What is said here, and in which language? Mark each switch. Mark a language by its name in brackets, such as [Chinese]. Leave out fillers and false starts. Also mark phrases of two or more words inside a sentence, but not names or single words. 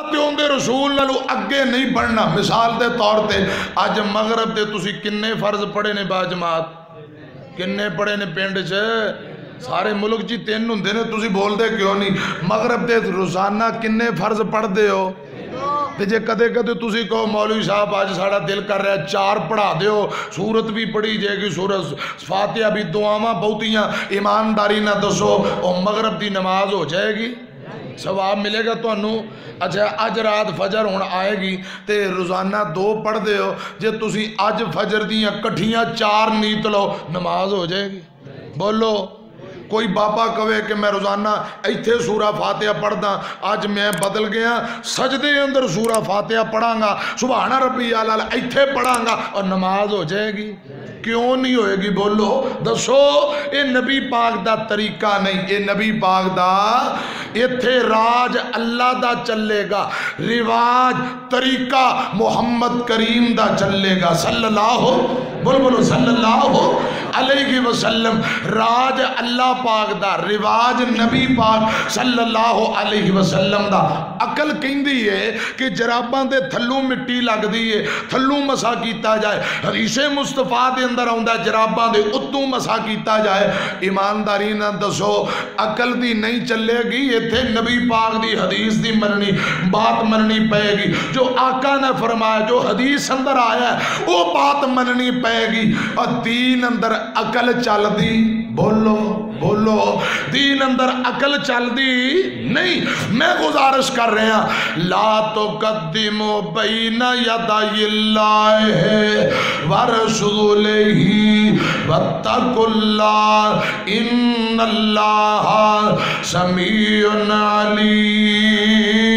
[Punjabi] دے رسول نالو اگے نہیں بڑھنا. مثال دے طور تے اج مغرب دے تسی کنے فرض پڑھے نے با جماعت؟ کنے پڑھے نے پنڈ چ؟ سارے ملک جی 3 ہوندے نے، تسی بول دے کیوں نہیں؟ مغرب دے روزانہ کنے فرض پڑھ دے ہو؟ تے جے کدے کدے تسی کہو مولوی صاحب آج ساڑا دل کر رہا ہے 4 پڑھا دے ہو، سورت بھی پڑھی جائے گی، سورت فاتحہ بھی، دعاواں بہتیاں، ایمانداری نہ دسو اور مغرب دی نماز ہو جائے گی؟ ثواب ملے گا تو انہوں؟ اچھا اج رات فجر ہون آئے گی تے روزانہ 2 پڑھ دے ہو، جے تسی اج فجر دیاں کٹھیاں 4 نیت لو نماز ہو جائے گی؟ بولو. کوئی بابا کہے کہ میں روزانہ ایتھے سورہ فاتحہ پڑھ دا، آج میں بدل گیا سجدے اندر سورہ فاتحہ پڑھاں گا، [Arabic] سبحان ربی اعلیٰ [Punjabi] ایتھے پڑھاں گا اور نماز ہو جائے گی؟ کیوں نہیں ہوئے گی؟ بولو دسو. اے نبی پاک دا طریقہ نہیں، اے نبی پاک دا ایتھے راج اللہ دا چلے گا، رواج طریقہ محمد کریم دا چلے گا [Arabic] صلی اللہ [Punjabi] بولو [Arabic] صلی اللہ علیہ وسلم. [Punjabi] راج اللہ پاک دا، رواج نبی پاک [Arabic] صلی اللہ علیہ وسلم [Punjabi] دا. عقل کہندی ہے کہ جراباں دے تھلوں مٹی لگ دی ہے، تھلوں مسا کیتا جائے. حدیث مصطفیٰ دے اندر آؤندا جراباں دے اتوں مسا کیتا جائے. ایمانداری نہ دسو عقل دی نہیں چلے گی، ایتھے نبی پاک دی حدیث دی مننی بات مننی پائے گی. جو آقا نے فرمایا، جو حدیث اندر آیا ہے وہ بات مننی پائے گی. اور دین اندر عقل چل دی، بولو بولو، دین اندر عقل چل دی نہیں. [Urdu] میں گزارش کر رہا ہوں [Arabic] لا تقدموا بین یدی اللہ ورسولہ واتقوا اللہ ان اللہ سمیع علیم.